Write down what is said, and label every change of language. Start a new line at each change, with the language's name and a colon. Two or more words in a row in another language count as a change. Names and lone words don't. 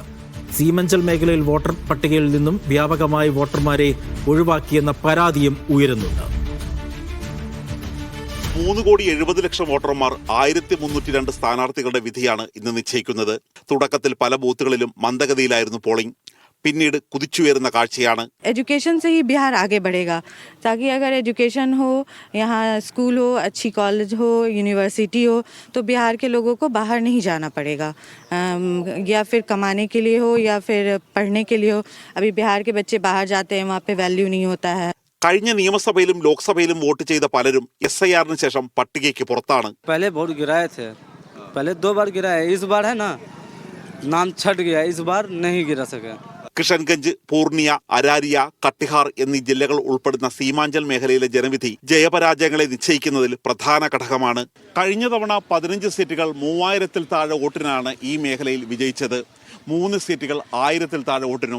Malayalam: സീമഞ്ചൽ മേഖലയിൽ വോട്ടർ പട്ടികയിൽ നിന്നും വ്യാപകമായി വോട്ടർമാരെ ഒഴിവാക്കിയെന്ന പരാതിയും ഉയരുന്നുണ്ട്. 3,70,00,000 വോട്ടർമാർ 1302 സ്ഥാനാർത്ഥികളുടെ വിധിയാണ് ഇന്ന് നിശ്ചയിക്കുന്നത്. തുടക്കത്തിൽ പല ബൂത്തുകളിലും മന്ദഗതിയിലായിരുന്നു പോളിംഗ്. പിന്നീട് കുതിച്ചുയരുന്ന കാഴ്ചയാണ്.
Hindi: एजुकेशन से ही बिहार आगे बढ़ेगा, ताकि अगर एजुकेशन हो, यहाँ स्कूल हो, अच्छी कॉलेज हो, यूनिवर्सिटी हो, तो बिहार के लोगों को बाहर नहीं जाना पड़ेगा, या फिर कमाने के लिए हो या फिर पढ़ने के लिए हो. अभी बिहार के बच्चे बाहर जाते हैं, वहाँ पे वैल्यू नहीं होता है.
Malayalam: കഴിഞ്ഞ നിയമസഭയിലും ലോക്സഭയിലും വോട്ട് ചെയ്ത പലരും SIR-ന് ശേഷം പട്ടികയ്ക്ക് പുറത്താണ്.
Hindi: पहले वोट गिराए थे, पहले 2 बार गिराए, इस बार है ना नाम छट गया, इस बार नहीं गिरा सके.
Malayalam: കിഷൻഗഞ്ച്, പൂർണിയ, അരാരിയ, കട്ടിഹാർ എന്നീ ജില്ലകൾ ഉൾപ്പെടുന്ന സീമാഞ്ചൽ മേഖലയിലെ ജനവിധി ജയപരാജയങ്ങളെ നിശ്ചയിക്കുന്നതിൽ പ്രധാന ഘടകമാണ്. കഴിഞ്ഞ തവണ 15 സീറ്റുകൾ 3000-ൽ താഴെ വോട്ടിനാണ് ഈ മേഖലയിൽ വിജയിച്ചത്. 3 സീറ്റുകൾ 1000-ൽ താഴെ വോട്ടിനും.